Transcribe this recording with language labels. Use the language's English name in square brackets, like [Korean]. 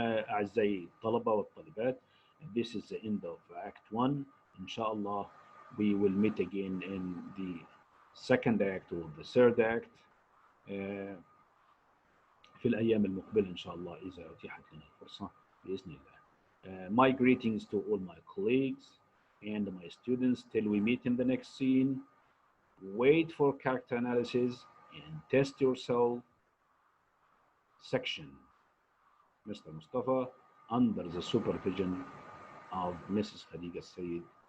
[Arabic] أعزائي الطلبة والطالبات, [English] this is the end of Act 1. [Arabic] إن شاء الله [English] we will meet again in the second act or the third act [Arabic] في الأيام المقبلة إن شاء الله إذا أتيحت لنا الفرصة بإذن الله. [English] My greetings to all my colleagues and my students till we meet in the next scene. Wait for character analysis and test yourself section. Mr. Mustafa, under the supervision of Mrs. Khadija Said.